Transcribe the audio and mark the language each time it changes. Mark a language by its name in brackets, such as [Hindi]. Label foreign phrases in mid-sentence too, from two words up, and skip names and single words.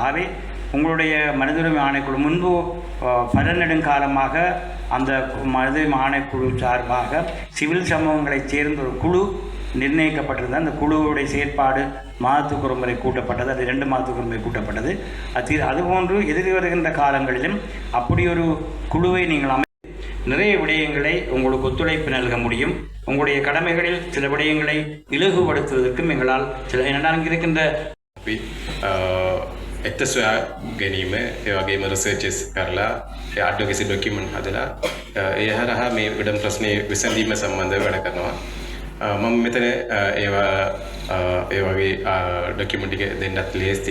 [Tamil] ஆகவே உங்களுடைய மனித உரிமை ஆணைக்குழு முன்பு பல நெடுங்காலமாக அந்த மனித உரிமை ஆணைக்குழு சார்பாக சிவில் சமூகங்களைச் சேர்ந்த ஒரு குழு நிர்ணயிக்கப்பட்டிருந்த அந்த குழுவுடைய செயற்பாடு மாதத்துக்கு ஒரு முறை கூட்டப்பட்டது. அது 2 மாதத்துக்கு ஒரு முறை கூட்டப்பட்டது. அதுபோன்று எதிர்த்து வருகின்ற காலங்களிலும் அப்படி ஒரு குழுவை நீங்கள் நிறைய விடயங்களை உங்களுக்கு ஒத்துழைப்பு நல்க முடியும். உங்களுடைய கடமைகளில் சில விடயங்களை இலகுபடுத்துவதற்கும் எங்களால் சில என்னென்ன இருக்கின்ற [Sinhala] ඇත්ත සොයා ගැනීම, ඒ වගේම රිසර්චස් කරලා ඒ [English] advocacy document [Sinhala] හදලා ඒ හරහා මේ ඉඩම් ප්‍රශ්නේ විසඳීම සම්බන්ධව වැඩ කරනවා. මම මෙතන ඒවා ඒ වගේ ඩොකියුමන්ට් ටික දෙන්නත් ලේස්ති.